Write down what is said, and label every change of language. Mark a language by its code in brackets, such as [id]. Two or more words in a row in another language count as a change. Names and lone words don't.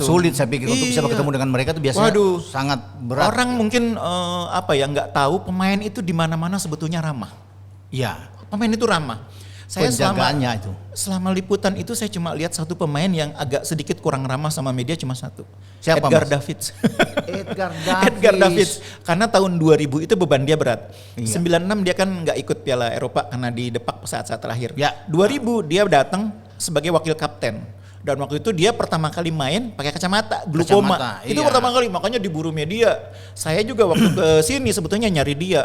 [id] Dan sulit saya pikir untuk bisa bertemu dengan mereka itu biasanya sangat berat. Orang mungkin nggak tahu pemain itu di mana-mana sebetulnya ramah. Iya. Pemain itu ramah. Saya penjagaannya itu. Selama liputan itu saya cuma lihat satu pemain yang agak sedikit kurang ramah sama media, cuma satu. Siapa, Edgar Mas? Davids. Edgar Davids. Edgar Davids. Karena tahun 2000 itu beban dia berat. Iya. 96 dia kan nggak ikut Piala Eropa karena di depak saat-saat terakhir. Ya. 2000 dia datang sebagai wakil kapten. Dan waktu itu dia pertama kali main pakai kacamata, glukoma. Itu iya. pertama kali, makanya diburu media. Saya juga waktu ke sini sebetulnya nyari dia.